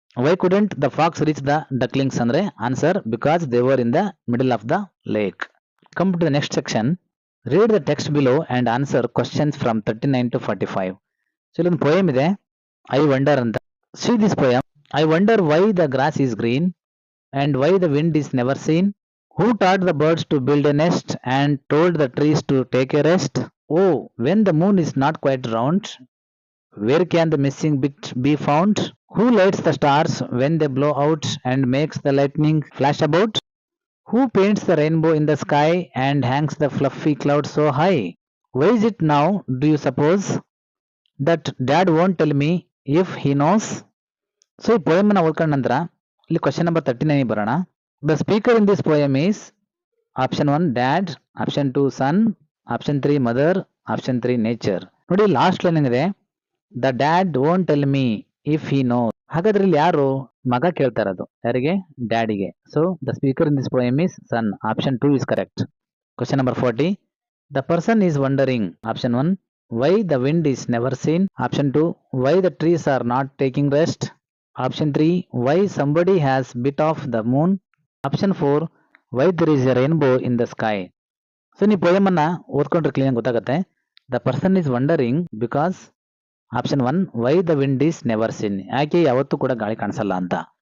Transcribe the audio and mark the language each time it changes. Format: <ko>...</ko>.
<en>Why couldn't the fox reach the ducklings ಅಂದ್ರೆ answer because they were in the middle of the lake. Come to the next section. Read the text below and answer questions from 39 to 45.</en> <kn>So ಇಲ್ಲೊಂದು poem ಇದೆ, I wonder ಅಂತ.</kn> <en>See this poem. I wonder why the grass is green and why the wind is never seen. Who taught the birds to build a nest and told the trees to take a rest? Oh, when the moon is not quite round, where can the missing bit be found? Who lights the stars when they blow out and makes the lightning flash about? Who paints the rainbow in the sky and hangs the fluffy clouds so high? Why is it now, do you suppose, that dad won't tell me if he knows?</en> <kn>So ಈ poem ನ ಓದ್ಕೊಂಡ ನಂತರ ಇಲ್ಲಿ question number 39 ಬರೋಣ.</kn> <en>The speaker in this poem is option 1 dad, option 2 son, option 3 mother, option 3 nature.</en> <kn>ನೋಡಿ last line ಏನಿದೆ,</kn> <en>The dad won't tell me if he know.</en> <kn>ಹಾಗಾದ್ರೆ ಇಲ್ಲಿ ಯಾರು ಮಗ ಕೇಳ್ತಾ ಇರೋದು, ಯಾರಿಗೆ? ಡ್ಯಾಡಿಗೆ.</kn> <en>So the speaker in this poem is son. Option 2 is correct. Question number 40. The person is wondering. Option 1 why the wind is never seen. Option 2 why the trees are not taking rest. Option 3 why somebody has bit off the moon. Option 4 why there is a rainbow in the sky.</en> <kn>So ನೀವು poem ಅನ್ನ ಓದ್ಕೊಂಡ್ರೆ clean ಗೊತ್ತಾಗುತ್ತೆ.</kn> <en>the person is wondering because option 1 why the wind is never seen,</en> <kn>ಯಾಕೆ ಯಾವತ್ತೂ ಕೂಡ ಗಾಳಿ ಕಾಣಿಸಲ್ಲ ಅಂತ.</kn>